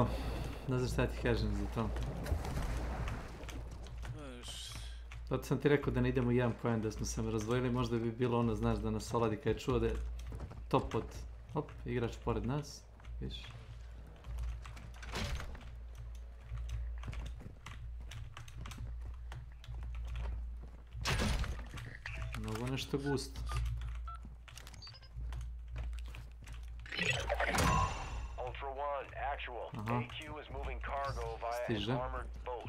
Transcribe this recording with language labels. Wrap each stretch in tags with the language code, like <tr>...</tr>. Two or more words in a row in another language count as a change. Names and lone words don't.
<sr>Ne znam šta ti kažem za to. Zato sam ti rekao da ne idemo 1 poen, da smo se razdvojili, možda bi bilo ono, znaš, da nas Oladi kad je čuo da je top od... Hop, igrač pored nas, vidiš. Mnogo nešto gusto.</sr> <en>AQ is moving cargo via an armored boat.</en>